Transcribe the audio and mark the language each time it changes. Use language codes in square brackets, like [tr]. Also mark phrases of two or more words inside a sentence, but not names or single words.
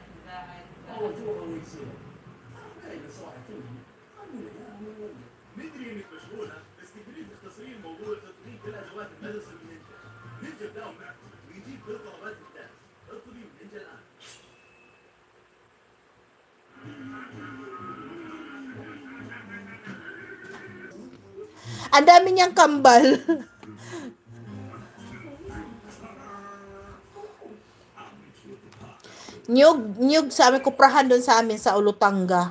[ar] والله تروح ويصير دائما صراحه كلهم ندري انك مشغوله بس تقدرين تختصرين موضوع تطبيق كل ادوات المدرسه من نينجا. نينجا بداهم معكم ويجيب كل طلبات الدرس. اطلبي من نينجا الان. [tl] Ang dami niyang kambal. Nyug sa amin, kuprahan doon sa amin sa Olutanga.